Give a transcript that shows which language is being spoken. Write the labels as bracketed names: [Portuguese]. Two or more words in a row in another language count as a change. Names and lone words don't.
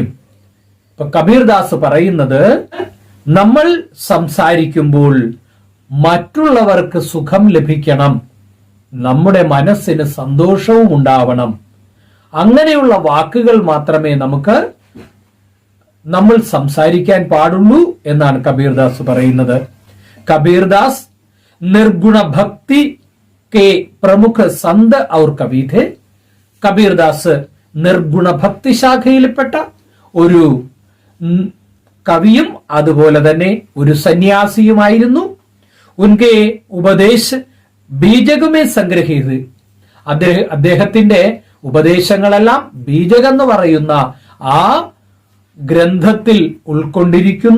[Malayalam] ഇപ്പൊ കബീർദാസ് പറയുന്നത്, നമ്മൾ സംസാരിക്കുമ്പോൾ മറ്റുള്ളവർക്ക് സുഖം ലഭിക്കണം, നമ്മുടെ മനസ്സിന് സന്തോഷവും ഉണ്ടാവണം. അങ്ങനെയുള്ള വാക്കുകൾ മാത്രമേ നമ്മൾ സംസാരിക്കാൻ പാടുള്ളൂ എന്നാണ് കബീർദാസ് പറയുന്നത്. [Hindi] കബീർദാസ് निर्गुण भक्ति के प्रमुख संत और कवि थे. [Malayalam] കബീർദാസ് നിർഗുണ ഭക്തി ശാഖയിൽപ്പെട്ട ഒരു കവിയും അതുപോലെ തന്നെ ഒരു സന്യാസിയുമായിരുന്നു. [Hindi] उनके उपदेश बीजक में संग्रहीत, [Malayalam] അദ്ദേഹത്തിന്റെ ഉപദേശങ്ങളെല്ലാം ബീജകം എന്ന് പറയുന്ന ആ ഗ്രന്ഥത്തിൽ ഉൾക്കൊണ്ടിരിക്കുന്നു.